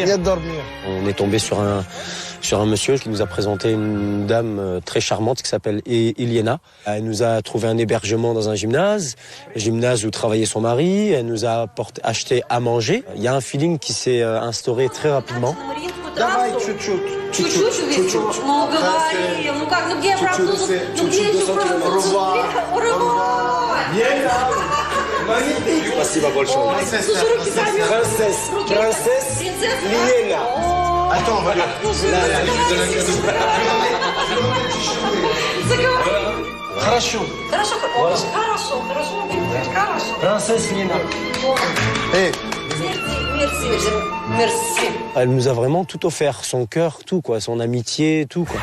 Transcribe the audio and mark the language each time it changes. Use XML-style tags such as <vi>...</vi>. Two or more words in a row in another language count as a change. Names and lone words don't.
<fr>Niet dormir. On est tombé sur un monsieur qui nous a présenté une dame très charmante qui s'appelle Iliana. Elle nous a trouvé un hébergement dans un gymnase où travaillait son mari. Elle nous a acheté à manger. Il y a un feeling qui s'est instauré très rapidement.</fr> <ru>Давай чуть-чуть. Чуть-чуть. Ну, говори. Ну как, ну где я проплыл? Ну где я проплыл? Спасибо большое. Принцесса Лиена.</ru> <fr>Attends, on va</fr> <ru>Хорошо. Хорошо. Принцесса Лиена.</ru> <fr>Merci. Elle nous a vraiment tout offert, son cœur, tout quoi, son amitié, tout quoi.</fr>